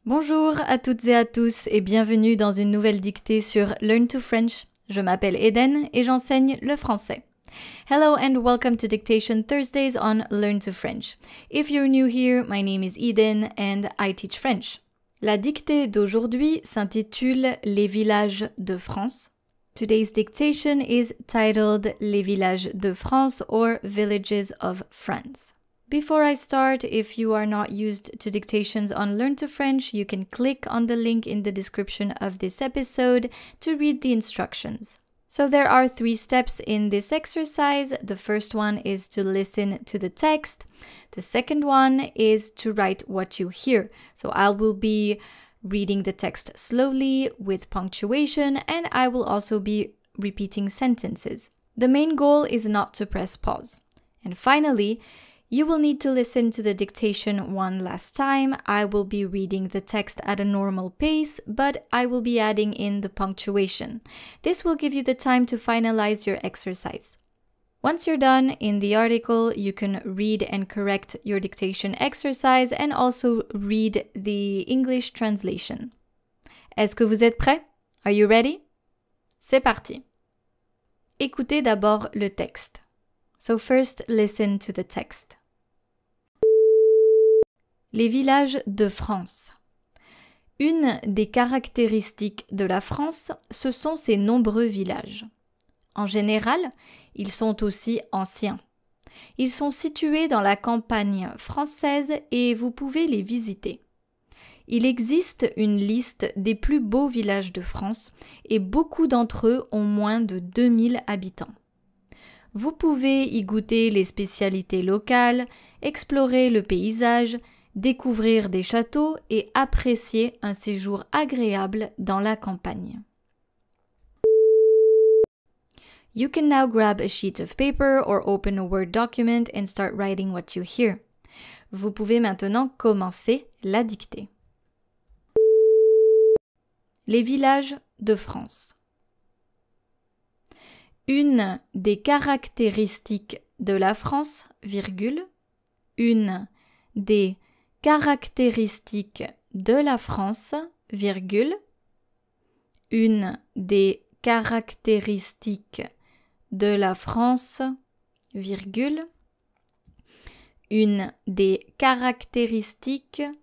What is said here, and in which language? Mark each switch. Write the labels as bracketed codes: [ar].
[fr] Bonjour à toutes et à tous et bienvenue dans une nouvelle dictée sur Learn to French. Je m'appelle Eden et j'enseigne le français. [en] Hello and welcome to Dictation Thursdays on Learn to French. If you're new here, my name is Eden and I teach French. [fr] La dictée d'aujourd'hui s'intitule Les villages de France. [en] Today's dictation is titled Les villages de France or Villages of France. Before I start, if you are not used to dictations on Learn to French, you can click on the link in the description of this episode to read the instructions. So there are 3 steps in this exercise. The first one is to listen to the text. The second one is to write what you hear. So I will be reading the text slowly with punctuation, and I will also be repeating sentences. The main goal is not to press pause. And finally, you will need to listen to the dictation one last time. I will be reading the text at a normal pace, but I will be adding in the punctuation. This will give you the time to finalize your exercise. Once you're done in the article, you can read and correct your dictation exercise and also read the English translation. Est-ce que vous êtes prêts? Are you ready? C'est parti. Écoutez d'abord le texte. So first, listen to the text. [fr] Les villages de France. Une des caractéristiques de la France, ce sont ses nombreux villages. En général, ils sont aussi anciens. Ils sont situés dans la campagne française et vous pouvez les visiter. Il existe une liste des plus beaux villages de France et beaucoup d'entre eux ont moins de 2000 habitants. Vous pouvez y goûter les spécialités locales, explorer le paysage, découvrir des châteaux et apprécier un séjour agréable dans la campagne. [en] You can now grab a sheet of paper or open a Word document and start writing what you hear. [fr] Vous pouvez maintenant commencer la dictée. Les villages de France. Une des caractéristiques de la France, virgule, une des caractéristiques de la France, virgule, une des caractéristiques de la France, virgule, une des caractéristiques